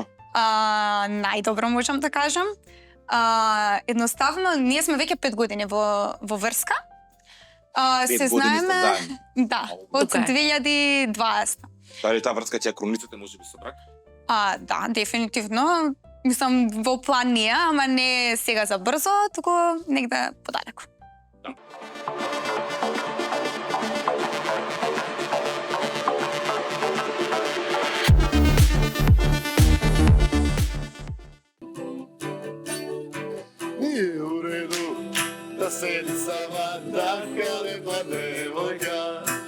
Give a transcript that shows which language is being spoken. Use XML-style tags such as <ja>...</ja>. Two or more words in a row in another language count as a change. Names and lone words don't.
<mk>Најдобро можам да кажам. Едноставно, ние сме веќе 5 години во врска. 5 години сте заедно. Да, од Тука е. 2020. Дали таа врска ќе ја крониците можеби со брак? Да, дефинитивно. Мислам, во план ние, ама не сега за брзо, туку негде подалеку.</mk> <sr>Nije u redu da sedi sama taka lepa devojka.</sr>